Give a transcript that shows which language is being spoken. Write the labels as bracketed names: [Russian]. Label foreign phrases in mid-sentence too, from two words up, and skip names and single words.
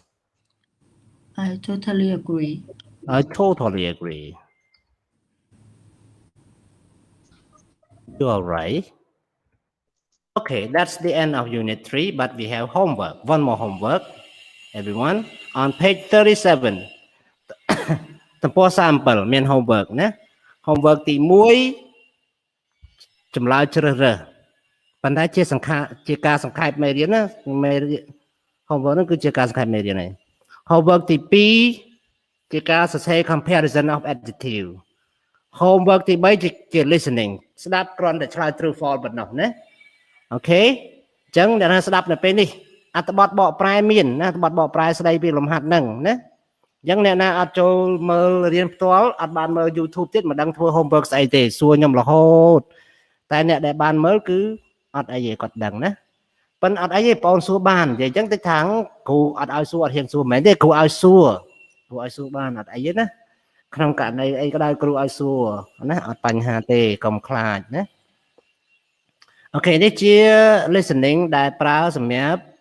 [English] I totally agree. I totally agree. You are right. Okay, that's the end of Unit 3, but we have homework. One more homework, everyone. On page 37. [Khmer] ទំព័រ37មាន homework ណា homework ទី1ចម្លើយជ្រើសរើសប៉ុន្តែជាការសង្ខេបមេរៀនណា homework ហ្នឹងគឺជាការសង្ខេបមេរៀនឯង homework ទី2ជាការសរសេរ [English] comparison of adjective homework [Khmer] ទី3ជា listening ស្ដាប់គ្រាន់តែឆ្លើយ [English] true false [Khmer] ប៉ុណ្ណោះណាអូខេអញ្ចឹងអ្នកណាស្ដាប់នៅពេលនេះអត្ថបទបកប្រែមានណាអត្ថបទបកប្រែ ស្ដីពីលំហាត់ហ្នឹងណាអញ្ចឹងអ្នកណាអត់ចូលមើលរៀនផ្ទាល់អត់បានមើល YouTube ទៀតមិនដឹងធ្វើ homework ស្អីទេសួរខ្ញុំរហូតតែអ្នកដែលបានមើលគឺអត់អីទេគាត់ដឹងណាប៉ុន្តែអត់អីទេបងសួរបាននិយាយអញ្ចឹងតិចថាគ្រូអត់ឲ្យសួរអត់ហ៊ានសួរមែនទេគ្រូឲ្យសួរបានអត់អីទេណាក្នុងករណីអីក៏ដោយគ្រូឲ្យសួរណាអត់បញ្ហាទេកុំខ្លាចណាអូខេនេះជា listening ដែលប្រើសម្រាប់